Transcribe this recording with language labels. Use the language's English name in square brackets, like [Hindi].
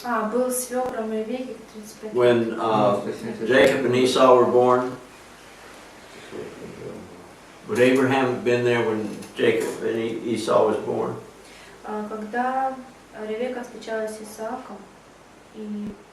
[Russian] был свекром Ревекки 35 лет. [English] when Jacob and Esau were born? Would Abraham have been there when Jacob and Esau was born? [Russian] Когда Ревекка встречалась с Исааком, и...